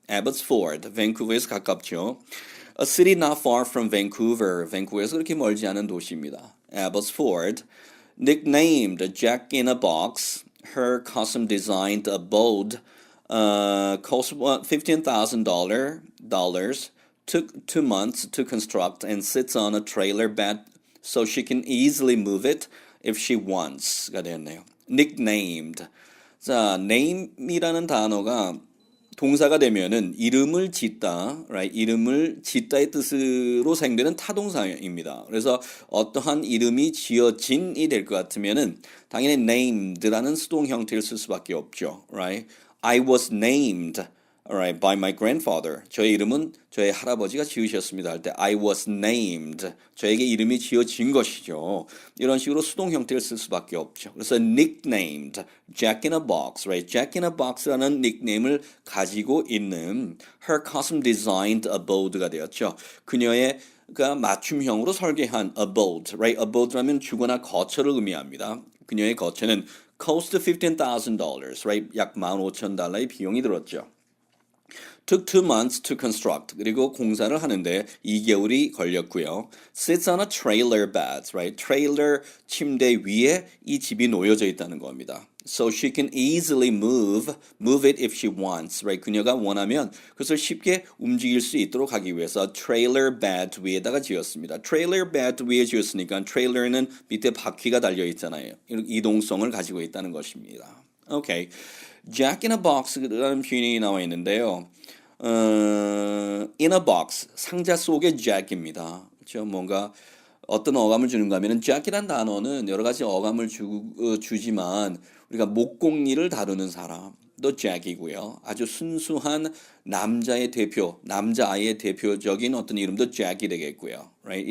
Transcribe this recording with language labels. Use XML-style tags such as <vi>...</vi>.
<ko>Abbotsford, 밴쿠버에서 가깝죠.</ko> <en>A city not far from Vancouver,</en> <ko>밴쿠버에서 그렇게 멀지 않은 도시입니다.</ko> <en>Abbotsford, nicknamed Jack in a Box, her custom-designed abode cost $15,000, took 2 months to construct and sits on a trailer bed so she can easily move it if she wants가 되었네요. Nicknamed.</en> <ko>자, name이라는 단어가 동사가 되면은 이름을 짓다, 이름을 짓다의 뜻으로 사용되는 타동사입니다. 그래서 어떠한 이름이 지어진이 될 것 같으면은 당연히 named라는 수동 형태를 쓸 수밖에 없죠,</ko> <en>I was named, by my grandfather.</en> <ko>저의 이름은 저의 할아버지가 지으셨습니다 할 때</ko> <en>I was named.</en> <ko>저에게 이름이 지어진 것이죠. 이런 식으로 수동 형태를 쓸 수밖에 없죠.</ko> <en>그래서 nicknamed, Jack in a Box, Jack in a Box라는</en> <ko>닉네임을 가지고 있는</ko> <en>her custom designed abode가 되었죠. 그녀의</en> <ko>그러니까 맞춤형으로 설계한 abode, right? abode라면 주거나 거처를 의미합니다. 그녀의 거처는</ko> <en>cost $15,000, right?</en> <ko>약 $15,000의 비용이 들었죠.</ko> <en>Took 2 months to construct.</en> <ko>그리고 공사를 하는데 2개월이 걸렸고요.</ko> <en>Sits on a trailer bed, right?</en> <ko>트레일러 침대 위에 이 집이 놓여져 있다는 겁니다.</ko> <en>So she can easily move it if she wants, right?</en> <ko>그녀가 원하면 그것을 쉽게 움직일 수 있도록 하기 위해서 trailer bed 위에다가 지었습니다. trailer bed 위에 지었으니까 trailer는 밑에 바퀴가 달려 있잖아요. 이동성을 가지고 있다는 것입니다. 오케이. Jack in a box라는 표현이 나와 있는데요.</ko> <en>in a box,</en> <ko>상자 속의</ko> <en>Jack입니다.</en> <ko>그렇죠? 뭔가 어떤 어감을 주는가 하면은 Jack이란 단어는 여러 가지 어감을 주지만 우리가 목공일을 다루는 사람도 Jack이고요. 아주 순수한 남자의 대표, 남자아이의 대표적인 어떤 이름도 Jack이 되겠고요.</ko> <en>Right?</en>